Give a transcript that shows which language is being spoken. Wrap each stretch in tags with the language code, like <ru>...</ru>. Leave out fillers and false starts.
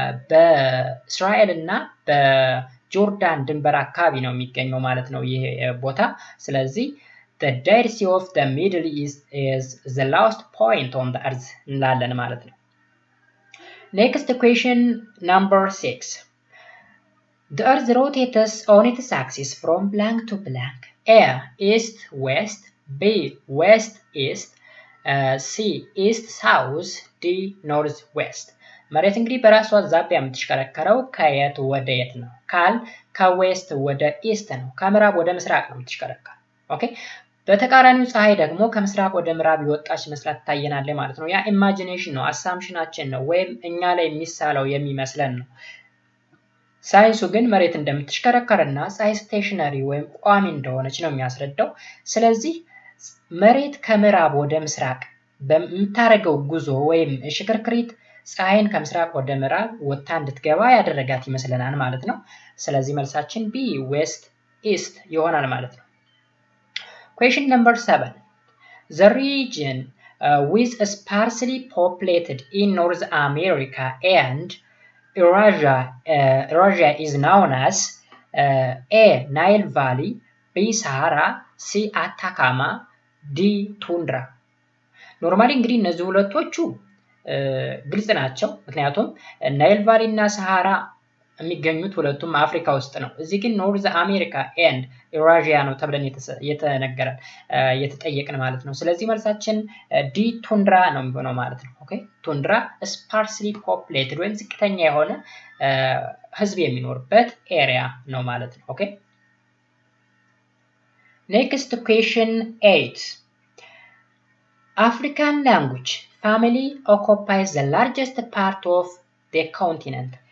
<am>በእስራኤል እና በጆርዳን ድንበር አካባቢ ነው የሚገኘው ማለት ነው ይሄ ቦታ። ስለዚህ</am> <en>the Dead Sea of the Middle East is the lowest point on the earth</en> <am>እንላለን ማለት ነው።</am> <en>next question number 6 the earth rotates on its axis from blank to blank. A east west, B west east, C east south, D north west።</en> <am>መሬት እንግዲህ በራሷ ዛቢያ የምትሽከረከረው ከየት ወደ የት ነው ካል ከዌስት ወደ ኢስት ነው፣ ከምዕራብ ወደ ምስራቅ ነው የምትሽከረከረው። ኦኬ በተቃራኒው ፀሐይ ደግሞ ከምስራቅ ወደ ምዕራብ የወጣች መስላት ትታየናለች ማለት ነው። ያ ኢማጂኔሽን ነው፣ አሳምፕሽናችን ነው፣ ወይም እኛ ላይ የሚሳለው የሚመስለን ነው። ሳይንሱ ግን መሬት እንደምትሽከረከርና ፀሐይ ስቴሽነሪ ወይም ቋሚ እንደሆነች ነው የሚያስረዳው። ስለዚህ መሬት ከምዕራብ ወደ ምስራቅ በምታደርገው ጉዞ ወይም ሽክርክሪት ፀሐይን ከምስራቅ ወደ ምዕራብ ወጥታ እንድትገባ ያደረጋት ይመስለናል ማለት ነው። ስለዚህ መልሳችን ቢ ዌስት ኢስት ይሆናል ማለት ነው።</am> <en>Question number 7. The region with sparsely populated in North America and Eurasia is known as A. Nile Valley, B. Sahara, C. Atacama, D. Tundra.</en> <am>ኖርማሊ እንግዲህ እነዚህ ሁለቶቹ ግልጽ ናቸው። ምክንያቱም ናይል ቫሊ እና ሰሃራ የሚገኙት ሁለቱም አፍሪካ ውስጥ ነው። እዚህ ግን ኖርዝ አሜሪካ ኤንድ ኤውራዥያ ነው ተብለን የተነገረን የተጠየቅን ማለት ነው። ስለዚህ መልሳችን ዲ ቱንድራ ነው የሚሆነው ማለት ነው። ኦኬ ቱንድራ ስፓርስሊ ፖፕሌትድ ወይም ዝቅተኛ የሆነ ህዝብ የሚኖርበት ኤሪያ ነው ማለት ነው። ኦኬ ኔክስት ኩዌስችን 8.</am> <en>African language family occupies the largest part of the continent.</en>